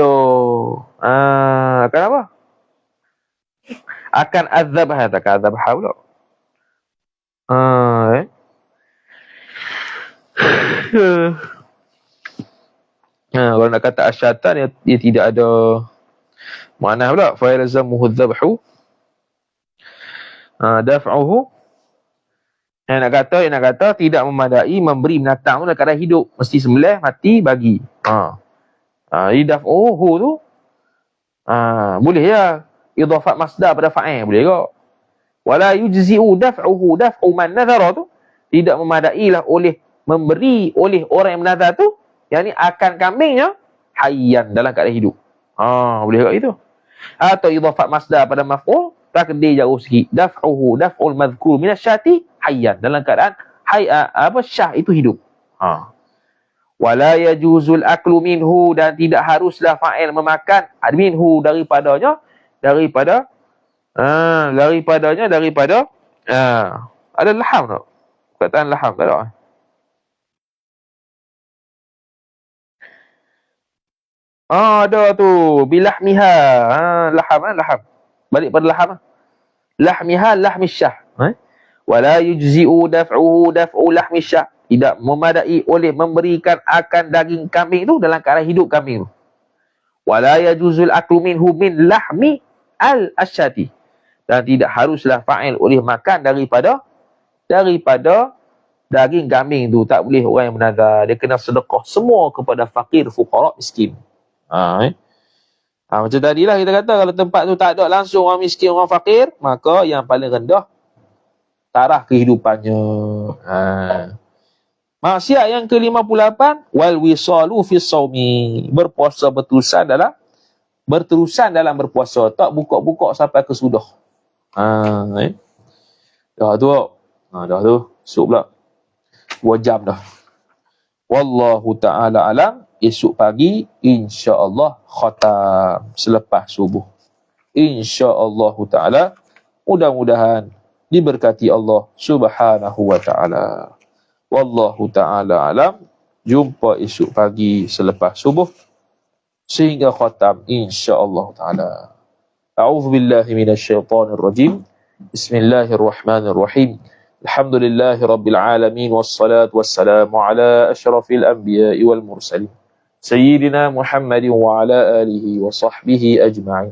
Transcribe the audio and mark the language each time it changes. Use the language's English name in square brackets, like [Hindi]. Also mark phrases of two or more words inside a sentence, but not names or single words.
[Malay] Akan apa? Akan azabah, tak azabah pula. Kalau nak kata asyatan, dia tidak ada makna pula. [Arabic] فيلزمه ذبحه دفعه. [Malay] Yang nak kata tidak memadai memberi binatang tu dalam keadaan hidup, mesti sembelih, mati, bagi. Jadi daf'uhu tu boleh ya [Arabic] إضافة مصدر [Malay] pada fa'il, boleh ke? [Arabic] ولا يجزئ دفعه دفع من نذر [Malay] tu tidak memadailah oleh memberi oleh orang yang menazar tu, yang ni akan kambingnya hayyan, dalam keadaan hidup. Boleh ke itu? Atau [Arabic] إضافة مصدر [Malay] pada maf'ul, takdir jauh sikit, [Arabic] دفعه دفع المذكور من الشاة حيا, [Malay] dalam keadaan syah itu hidup. [Arabic] ولا يجوز الأكل منه, [Malay] dan tidak haruslah fa'il memakan minhu daripadanya ada laham tak? Perkataan laham tak ada? Ada tu bilahmiha. Laham. Balik pada laham. [Arabic] لحمها لحم الشاة. ولا يجزئ دفعه دفع لحم الشاة, [Malay] tidak memadai oleh memberikan akan daging kambing tu dalam keadaan hidup kambing tu. [Arabic] ولا يجوز الأكل منه من لحم الشاة, [Malay] dan tidak haruslah fa'il oleh makan daripada daging kambing tu. Tak boleh orang yang menazar, dia kena sedekah semua kepada fakir, fuqara, miskin. Macam tadilah kita kata, kalau tempat tu tak ada langsung orang miskin, orang fakir, maka yang paling rendah taraf kehidupannya. Maksiat yang ke-58, [Arabic] والوصال في الصوم, [Malay] berpuasa berterusan dalam berpuasa, tak buka-buka sampai ke sudah. Dah tu. Esok pula 2 jam dah. [Arabic] والله تعالى أعلم. [Malay] Esok pagi insya-Allah khatam selepas subuh. [Arabic] إن شاء الله تعالى, [Malay] mudah-mudahan diberkati Allah [Arabic] سبحانه وتعالى. والله تعالى أعلم. [Malay] Jumpa esok pagi selepas subuh sehingga khatam [Arabic] إن شاء الله تعالى. أعوذ بالله من الشيطان الرجيم بسم الله الرحمن الرحيم. الحمد لله رب العالمين والصلاة والسلام على أشرف الأنبياء والمرسلين سيدنا محمد وعلى آله وصحبه أجمعين.